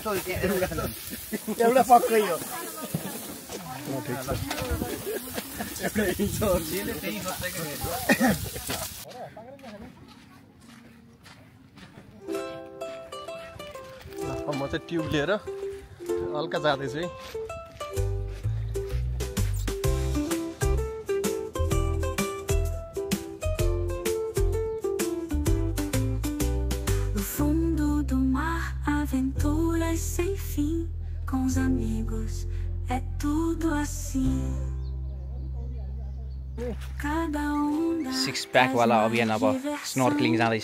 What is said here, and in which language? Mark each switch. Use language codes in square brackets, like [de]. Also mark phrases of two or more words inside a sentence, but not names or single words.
[ne] एउटा पक्कै हो। म चाहिँ ट्युब लिएर हल्का जाँदैछु है। [pt] Aventuras sem fim com os amigos, é tudo assim. Cada onda [ne] 6 पैक वाला अभियान अब स्नोर्कलिङ जाँदैछ।